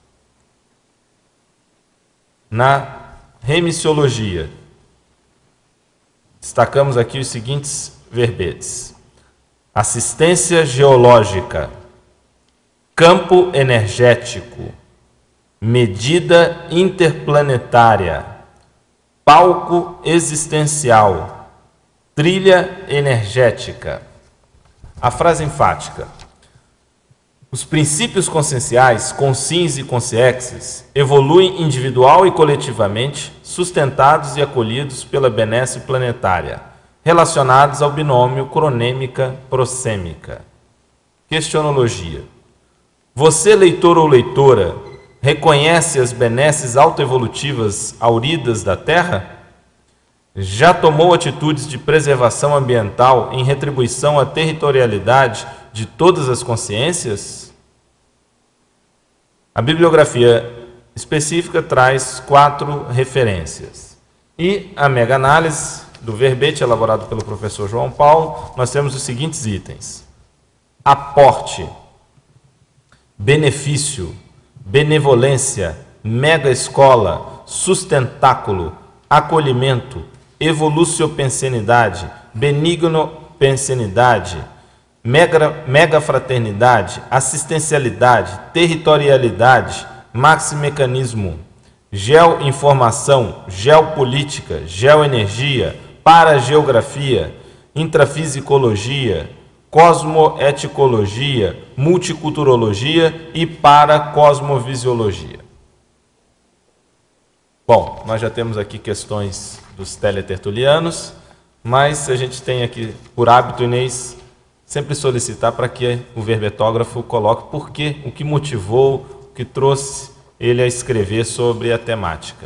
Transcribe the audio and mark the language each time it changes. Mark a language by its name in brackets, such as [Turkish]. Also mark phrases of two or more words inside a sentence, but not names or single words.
[Portuguese] Na remissiologia, destacamos aqui os seguintes verbetes: assistência geológica, campo energético, medida interplanetária, palco existencial, trilha energética. A frase enfática: os princípios conscienciais, consciens e consciexes, evoluem individual e coletivamente, sustentados e acolhidos pela benesse planetária, relacionados ao binômio cronêmica-prosêmica. Questionologia. Você, leitor ou leitora, reconhece as benesses autoevolutivas auridas da Terra? Já tomou atitudes de preservação ambiental em retribuição à territorialidade de todas as consciências? A bibliografia específica traz 4 referências. E a mega-análise do verbete elaborado pelo professor João Paulo, nós temos os seguintes itens: aporte, benefício, benevolência, mega escola, sustentáculo, acolhimento, evoluciopensenidade, benignopensenidade, mega fraternidade, assistencialidade, territorialidade, maximecanismo, geoinformação, geopolítica, geoenergia, parageografia, intrafisicologia, cosmoeticologia, multiculturologia e paracosmovisiologia. Bom, nós já temos aqui questões dos teletertulianos, mas a gente tem aqui, por hábito, Inês, sempre solicitar para que o verbetógrafo coloque por quê, o que motivou, o que trouxe ele a escrever sobre a temática.